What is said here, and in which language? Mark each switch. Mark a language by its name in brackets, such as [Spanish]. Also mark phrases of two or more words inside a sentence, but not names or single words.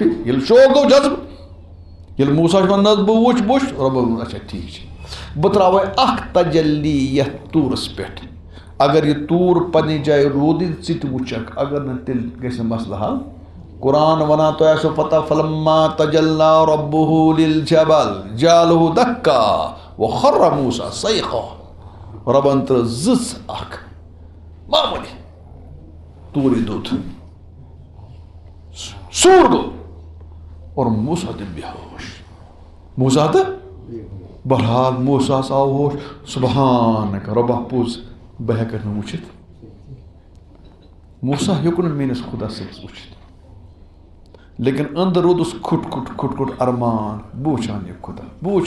[Kashmiri] پھِرِ ییٚلہِ شوق گوٚو جذبہٕ ییٚلہِ موسیٰ چھُ وَنان نہ حظ بہٕ وٕچھ رۄبن ووٚن اچھا ٹھیٖک چھِ بہٕ ترٛاوَے اکھ تجلی یتھ توٗرس پٮ۪ٹھ اگر یہِ توٗر پننہِ جایہِ روٗدٕے ژٕ تہِ وٕچھکھ اگر نہٕ تیٚلہِ گژھِ نہٕ مسلہٕ حل قرآن ونان تۄہہِ آسیو پتہ [Arabic] فلما تجلی ربه للجبل جعله دكا وخر موسى صيحا [Kashmiri] رۄبن ترٛٲو زٕژ اکھ معموٗلی توٗرِ دوٚد سوٗر گوٚو اور موسیٰ تہِ بے ہوش موسیٰ تہٕ بہرحال موسیٰس آو ہوش سبحانک رۄبا پوٚز بہٕ ہٮ۪ککھ نہٕ وٕچھِتھ موسیٰ ہیوٚک نہٕ میٲنِس خۄدا صٲبس وٕچھِتھ لیکن أنٛدر روٗدُس کھُٹ کھُٹ ارمان بہٕ وٕچھِ ہن یہِ خۄدا بہٕ وٕچھِ